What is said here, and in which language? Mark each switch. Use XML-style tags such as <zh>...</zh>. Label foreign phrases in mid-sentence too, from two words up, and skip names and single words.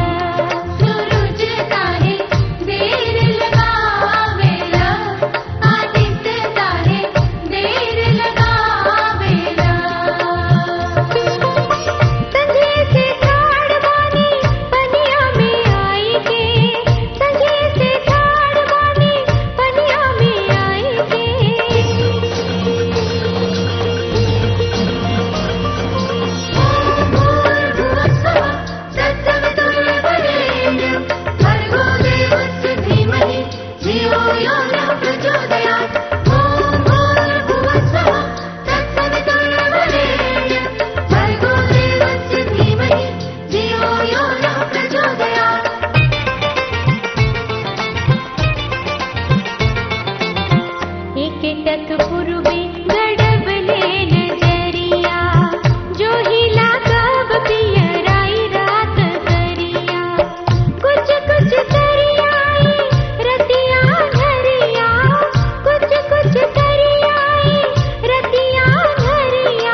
<bho>सूरज काहे देर लगावेला, आदित्य काहे देर लगावेला। संझे से ठाड़ बानी पनिया में आई के, संझे से ठाड़ बानी पनिया में आई के।</bho> <sa>सत्सवितुर्वरेण्यं भर्गो देवस्य धीमहि धियो यो नः प्रचोदयात्। ॐ भूर्भुवस्सुः सत्सवितुर्वरेण्यं भर्गो देवस्य धीमहि धियो यो नः प्रचोदयात्।</sa> <bho>एक टक पूर्वे गड़बले नजरिया, जो हिला कब पियराई रात करिया। कुछ कुछ करियाई रतिया घरिया, कुछ कुछ करियाई रतिया घरिया।</bho>